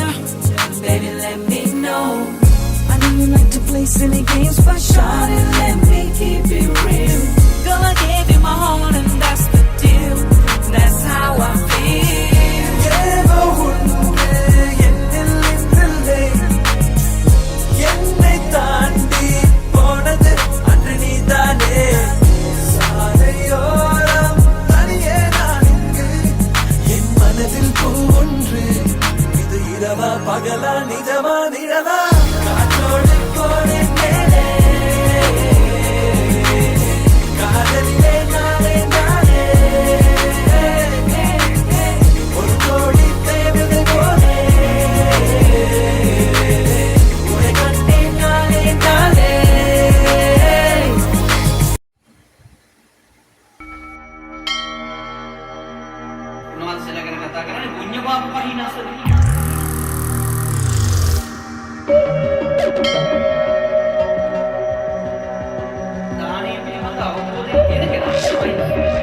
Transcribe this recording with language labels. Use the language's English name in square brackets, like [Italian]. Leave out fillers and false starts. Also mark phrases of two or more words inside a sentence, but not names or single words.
[English] Baby, let me know. I know you like to play silly games, but shawty, let me keep it real. Girl, I gave you my heart and that's the deal. That's how I feel. Yeah, [Tamil] என்னை தாண்டி போனது அன்று நீதானே சாலையோரம் தனியே நான் இங்கு என் மனதில் பூ ஒன்று இது இரவா பகலா நிஜமா நிழலா காற்றோடு கோடை மேலே காதலிலே நானே நானே ஒரு கோடி தேவதை போலே உன்னை கண்டேன் நானே நானே [Sinhala] උන්වහන්සේලා ගැන කතා කරන්නේ පුණ්‍ය පාප පරිණාසවලින්. දානීය පිළිබඳ අවබෝධය තියෙන කෙනා තමයි.